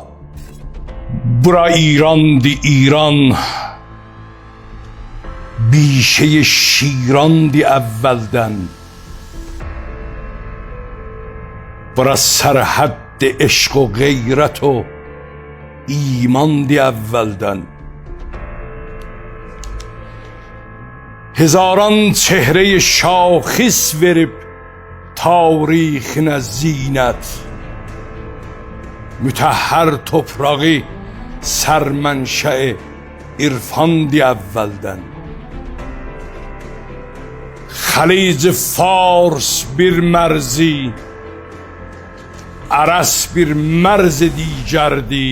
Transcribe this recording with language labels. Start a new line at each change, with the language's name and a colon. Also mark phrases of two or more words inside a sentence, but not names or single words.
Azerbaijani: برا ایران دی ایران، بیشه شیران دی اولدن. برا سرحد عشق و غیرت و ایمان دی اولدن.
Persian: هزاران چهره شاخص
Azerbaijani: verip tarixinə zinət, mütəhhər toprağı sərmənşəi irfandı əvvəldən. Xəlic Fars bir mərzi, Ərəs bir mərz digərdi.